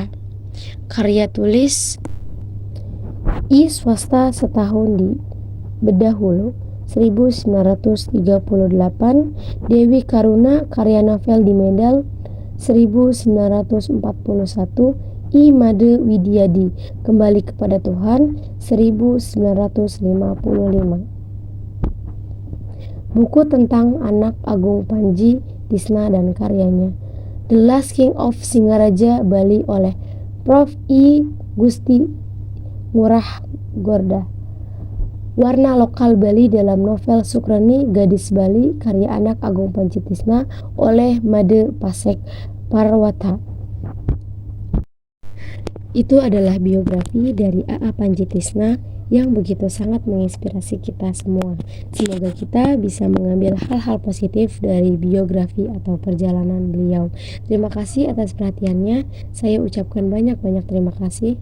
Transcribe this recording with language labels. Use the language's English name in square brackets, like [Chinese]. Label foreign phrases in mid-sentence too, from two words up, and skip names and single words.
[Indonesian] Karya tulis I Swasta Setahun di Bedahulu 1938, Dewi Karuna karya novel di Medal 1941, I Made Widyadi Kembali Kepada Tuhan 1955. Buku tentang anak agung Panji-Tisna dan karyanya The Last King of Singaraja Bali oleh Prof. I Gusti Ngurah Gorda. Warna lokal Bali dalam novel Sukrani Gadis Bali karya anak agung Panji-Tisna oleh Made Pasek Parwata. Itu adalah biografi dari A.A. Panji-Tisna yang begitu sangat menginspirasi kita semua. Semoga kita bisa mengambil hal-hal positif dari biografi atau perjalanan beliau. Terima kasih atas perhatiannya. Saya ucapkan banyak-banyak terima kasih.